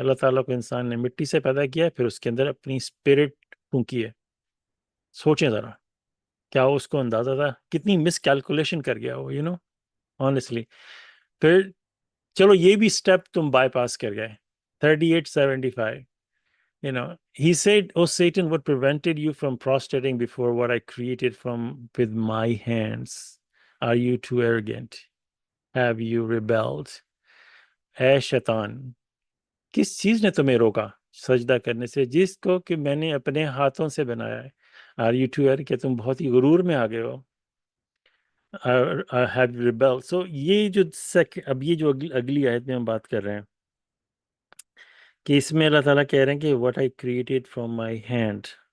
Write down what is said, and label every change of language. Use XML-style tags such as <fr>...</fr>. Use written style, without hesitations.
<ur>اللہ تعالیٰ کو انسان نے مٹی سے پیدا کیا ہے، پھر اس کے اندر اپنی اسپرٹ پھونکی ہے. سوچیں ذرا، کیا اس کو اندازہ تھا؟ کتنی مس کیلکولیشن کر گیا وہ، honestly. پھر چلو یہ بھی سٹیپ تم بائی پاس کر گئے. 3875.</ur> <en>He said, "Oh Satan, what prevented you from prostrating before what I created with my hands? Are you too arrogant? Have you rebelled?"</en> <ur>اے شیطان، کس چیز نے تمہیں روکا سجدہ کرنے سے جس کو کہ میں نے اپنے ہاتھوں سے بنایا ہے؟</ur> <en>Are you too arrogant؟</en> <ur>کہ تم بہت ہی غرور میں آ گئے ہو.</ur> <en>Have you rebelled؟ So</en> <ur>یہ جو اب یہ جو اگلی آیت میں ہم بات کر رہے ہیں کہ اس میں اللہ تعالیٰ کہہ رہے ہیں کہ</ur> <en>what I created from my hand.</en>